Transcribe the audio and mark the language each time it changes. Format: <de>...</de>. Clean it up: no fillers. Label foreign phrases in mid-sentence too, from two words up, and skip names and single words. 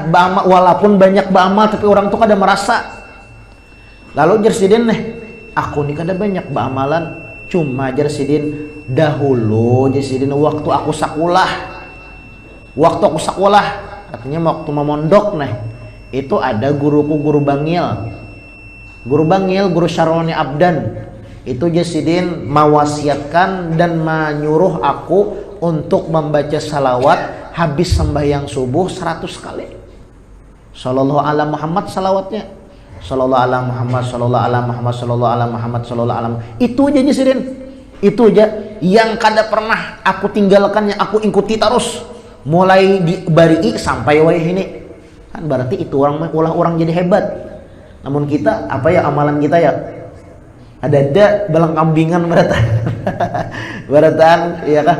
<bjn>Beramal walaupun banyak beramal tapi orang tuh kada merasa. Lalu jarsidin nih, aku nih kada banyak beramalan, cuma jarsidin dahulu jarsidin waktu aku sekolah, katanya waktu memondok nih, Itu ada guruku guru Bangil. Guru Bangil, guru Syaroni Abdan.</bjn> <id>Itu Jasidin mewasiatkan dan menyuruh aku untuk membaca salawat habis sembahyang subuh 100 kali.</id> <ar>صلى الله على محمد salawatnya. صلى الله على محمد، صلى الله على محمد، صلى الله على محمد، صلى الله على محمد.</ar> <bjn>Itu aja Jasidin. Itu aja yang kada pernah aku tinggalkan, yang aku ikuti terus. Mulai di bari sampai wayah ini. Kan berarti itu orang jadi hebat. Namun kita apa ya amalan kita ya? Ada balang kambingan berataan ya kah?</bjn>